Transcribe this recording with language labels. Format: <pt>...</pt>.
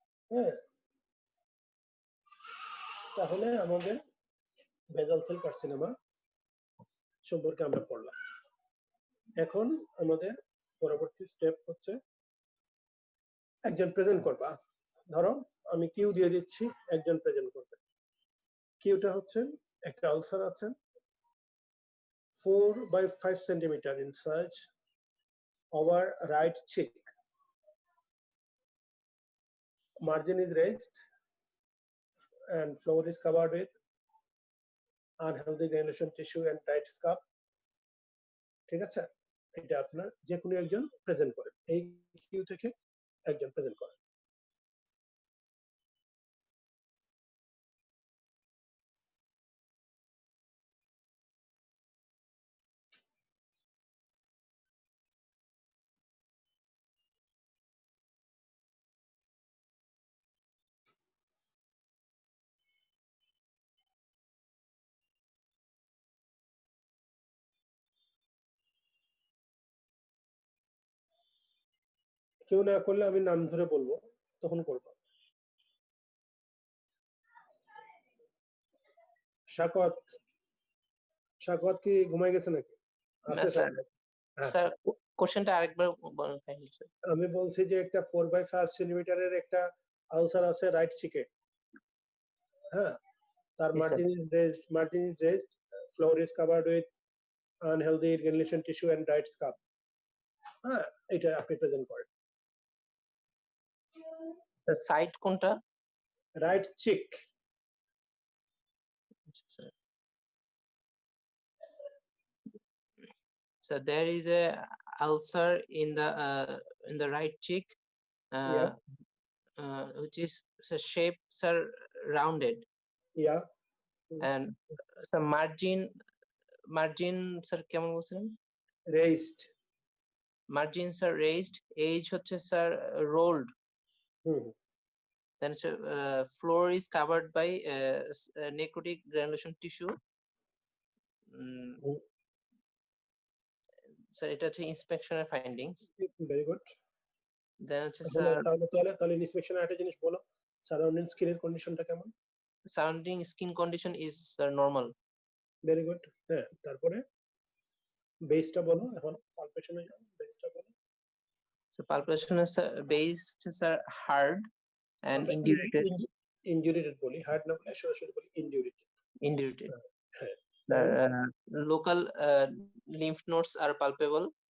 <bn>হ্যাঁ, তাহলে আমাদের বেজাল সেল কার্সিনোমা সম্পর্কে আমরা পড়লাম। এখন আমাদের পরবর্তী স্টেপ হচ্ছে একজন প্রেজেন্ট করবা। ধরো আমি কিউ দিয়ে দিচ্ছি, একজন প্রেজেন্ট করবে। কিউটা হচ্ছে একটা আলসার আছে</bn> <en>4 by 5 centimeter in size over right cheek. Margin is raised and floor is covered with unhealthy granulation tissue and tight scalp.</en> <bn>ঠিক আছে? এটা আপনার যে কোনো একজন প্রেজেন্ট করেন, এই কিউ থেকে একজন প্রেজেন্ট করেন। কেউ না করলে আমি নাম ধরে বলবো, তখন করবো। শাকওয়াত, শাকওয়াত কি ঘুমাই গেছে নাকি? না আছে স্যার, শাকওয়াত? স্যার আচ্ছা। কোশ্চেনটা আরেকবার বলেন কাইন্ডলি স্যার। আমি বলছি যে একটা 4/5 সেন্টিমিটারের একটা আলসার আছে রাইট চিকে। হ্যাঁ, তার জি sir.</bn> <en>margin is raised, floor is covered with unhealthy granulation tissue and dried scalp.</en> <bn>হ্যাঁ, এটা আপনি প্রেজেন্ট করেন। সাইড কোনটা? Right chick.</bn> <en>Sir. So there is a ulcer in the right cheek, Yeah. which is so shapes are rounded Yeah. and some margin sir</en> <bn>কেমন বলছিলেন?</bn> <en>Raised. Margins are raised, edge</en> <bn>হচ্ছে sir</bn> <en>rolled, hmm. then floor is covered by necrotic granulation tissue.</en> <bn>Sir এটা হচ্ছে ইন্সপেকশনের findings.</bn> <en>Very good.</en> <bn>দেন হচ্ছে তাহলে sir তাহলে ইন্সপেকশনের একটা জিনিস বলো, সারাউন্ডিং স্কিনের কন্ডিশনটা কেমন?</bn> <en>Surrounding skin condition is normal. Very good.</en> <bn>হ্যাঁ, তারপরে বেসটা বলো, এখন পালপেশনে যাও, বেসটা বলো।</bn> <en>So palpation is base sir hard and</en> <bn>আমরা</bn> <en>indurated.</en> <bn>ইনডিউরেটেড বলি, হার্ড না বলে সরাসরি বলি ইনডিউরেটেড।</bn> <en>Indurated.</en> <bn>হ্যাঁ।</bn> <en>Local lymph nodes are palpable.</en>